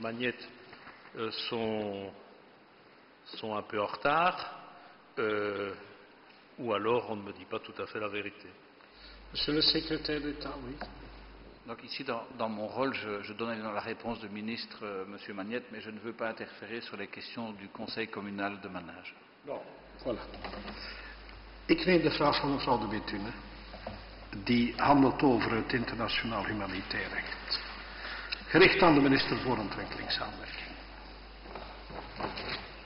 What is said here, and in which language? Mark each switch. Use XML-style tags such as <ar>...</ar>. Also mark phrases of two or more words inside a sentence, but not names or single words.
<fr>Magnette sont un peu en retard, ou alors on ne me dit pas tout à fait la vérité. Monsieur le Secrétaire d'État, oui. Donc ici, dans mon rôle, je donne la réponse du ministre, M. Magnette, mais je ne veux pas interférer sur les questions du conseil communal de Manage. Non, voilà.</fr> <nl>Ik neem de vraag van mevrouw de Bethune, die handelt over het internationaal humanitair recht, gericht aan de minister voor ontwikkelingssamenwerking.</nl>